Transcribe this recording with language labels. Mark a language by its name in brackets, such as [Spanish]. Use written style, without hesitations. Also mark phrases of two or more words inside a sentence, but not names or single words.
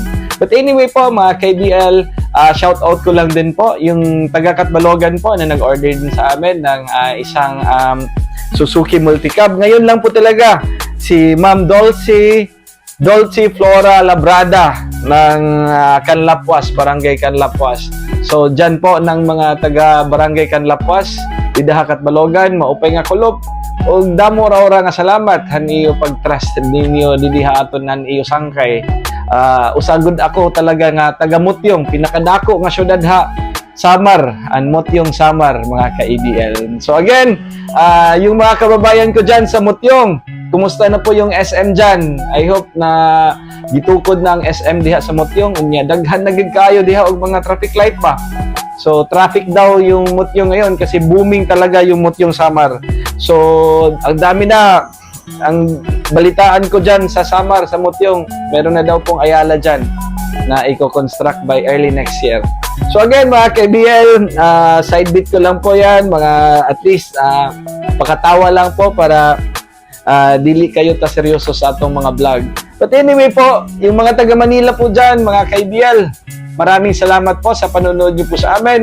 [English] But anyway [Filipino] po, mga KBL, shout out ko lang din po yung taga-Katbalogan po na nag-order din sa amin ng isang Suzuki Multicab. Ngayon lang po talaga si Ma'am Dolce Flora Labrada ng Canlapuas, Barangay Canlapuas. [Waray] So dyan po ng mga taga Barangay Canlapuas, Idaha Katbalogan, maupay nga kulop. O damo ra nga salamat han iyo pag-trust ninyo didiha aton nan iyo sangkay. Usagod ako talaga nga taga Mutyong, pinakadako nga syudad ha. Samar, Mutyong Samar, mga ka-EBL. [English] So again, [Filipino] yung mga kababayan ko dyan sa Mutyong, kumusta na po yung SM dyan? [English] I hope [Cebuano] na gitukod na ang SM diha sa Mutyong. Unya, daghan na gid kayo diha og mga traffic light pa. [Filipino] So traffic daw yung Mutyong ngayon kasi booming talaga yung Mutyong Samar. So ang dami na, ang balitaan ko dyan sa Samar, sa Mutyong, meron na daw pong Ayala dyan na i-construct [English] by early next year. So again, [Filipino] mga KBL, side bit ko lang po yan, mga at least pakatawa lang po [Cebuano] para dili kayo ta seryoso sa atong mga vlog. [English] But anyway [Filipino] po, yung mga taga Manila po dyan, mga KBL, maraming salamat po sa panonood niyo po sa amin.